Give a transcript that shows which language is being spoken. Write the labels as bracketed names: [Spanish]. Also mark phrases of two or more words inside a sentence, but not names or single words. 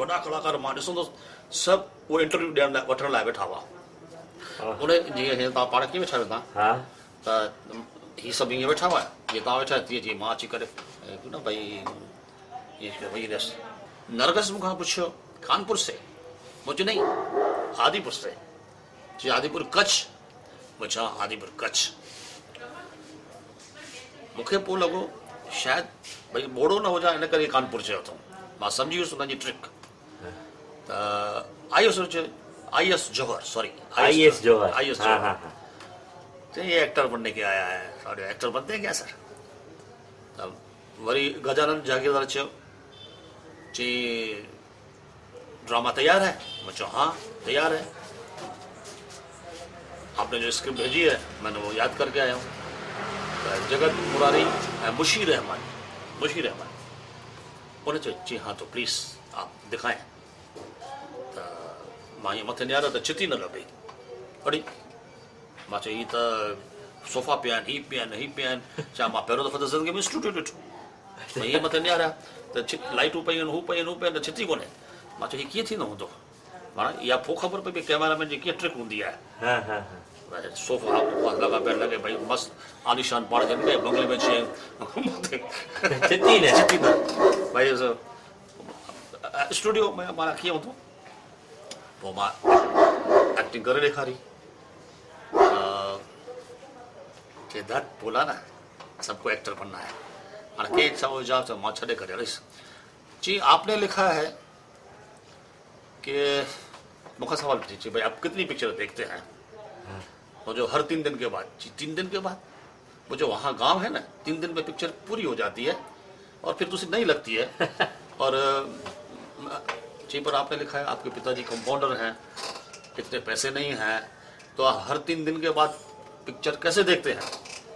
[Sindhi] वॾा कलाकार मां ॾिसंदुसि सभु उहे इंटरव्यू ॾियण लाइ वठण लाइ वेठा हुआ उन जीअं तव्हां पाण कीअं वेठा आहियो तव्हां त हीअ सभु ईअं वेठा हुआ जीअं तव्हां वेठा तीअं जीअं मां अची करे न भई ईअं वेही रहियसि नरगस मूंखां पुछियो [Hindi] कानपुर से मुझे नहीं आदिपुर से जी आदिपुर कच्छ मुझे आदिपुर कच्छ [Sindhi] मूंखे पोइ लॻो शायदि भई बोड़ो न हुजां इन करे कानपुर चयो अथऊं मां सम्झी वियुसि हुनजी ट्रिक त आईएस जौहर [Hindi] तो ये एक्टर बनने के आया है और एक्टर बनते हैं क्या सर [Sindhi] तब वरी गजानन जागीरदार चयो [Hindi] जी ड्रामा तैयार है मैं हाँ तैयार है आपने जो स्क्रिप्ट भेजी है मैंने वो याद करके आया हूँ जगत मुरारी मुशीर रहमान उन्हें चयो जी हाँ तो प्लीज़ आप दिखाएं [Sindhi] तो मां ये मथे निहारियो त चिती न लभे अड़ी मां चयो ही त सोफ़ा पिया आहिनि ही पिया आहिनि छा मां पहिरियों दफ़ो त ज़िंदगी में स्टूडियो ॾिठो हीअ मथे निहारिया त लाइटूं पयूं आहिनि हू पयूं त चिती कोन्हे मां चयो हीअ कीअं थींदो हूंदो माना इहा पोइ ख़बर पई कैमरामैन जी कीअं ट्रिक हूंदी आहे सोफ़ा लॻा पिया लॻे भई मस्तु आलिशान पाण खे बंगले में चिती न भई स्टूडियो में माना कीअं हूंदो पोइ मां एक्टिंग करे ॾेखारी [Hindi] के दट बोला ना सबको एक्टर बनना है [Sindhi] हाणे के छा हुजा त मां छॾे करे हलियुसि [Hindi] जी आपने लिखा है कि मुखा सवाल पूछिए भाई आप कितनी पिक्चर देखते हैं? और जो हर 3 दिन के बाद, जी 3 दिन के बाद, वो जो वहाँ गांव है ना, 3 दिन में पिक्चर पूरी हो जाती है और फिर दूसरी नहीं लगती है। और जी पर आपने लिखा है आपके पिताजी कंपाउंडर हैं, इतने पैसे नहीं हैं, तो आप हर 3 दिन के बाद पिक्चर कैसे देखते हैं?